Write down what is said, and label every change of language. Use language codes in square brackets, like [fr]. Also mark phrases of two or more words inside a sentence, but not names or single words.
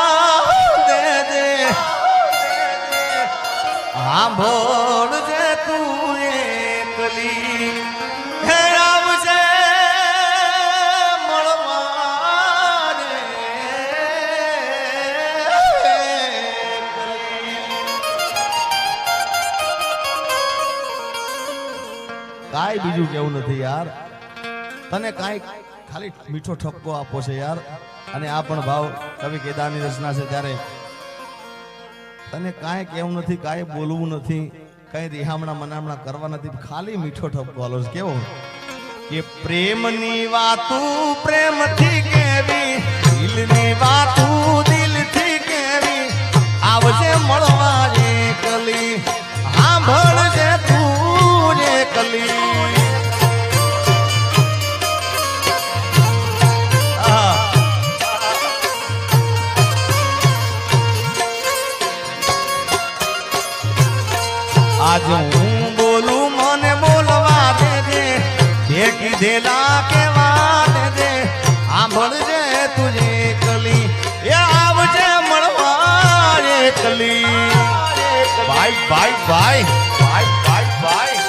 [gu] હાં બોલ જે તૂ એકલી હે આવજે મળવાને કાઈ બીજૂ કેવું નથી યાર તને કાઈ ખાલી મીઠો ઠપકો આપો છે યાર અને આ પણ ભાવ કવિ કેદારની રચના છે ત્યારે તને કાઈ કેવું નથી કાઈ બોલવું નથી કાઈ રિહામણા મનામણા કરવા નથી ખાલી મીઠો ઠપકો આલો છે કેવો કે પ્રેમની વાતૂ પ્રેમથી કેવી દિલની વાતૂ દિલથી કેવી આવજે મળવા એકલી સાંભળજે તૂ એકલી આજ હૂં બોલૂ મને બોલવા દે કીધેલા કેવા દે સાંભળજે તુઝે કલી યે આવજે મળવા એકલી [en] bye bye bye bye bye bye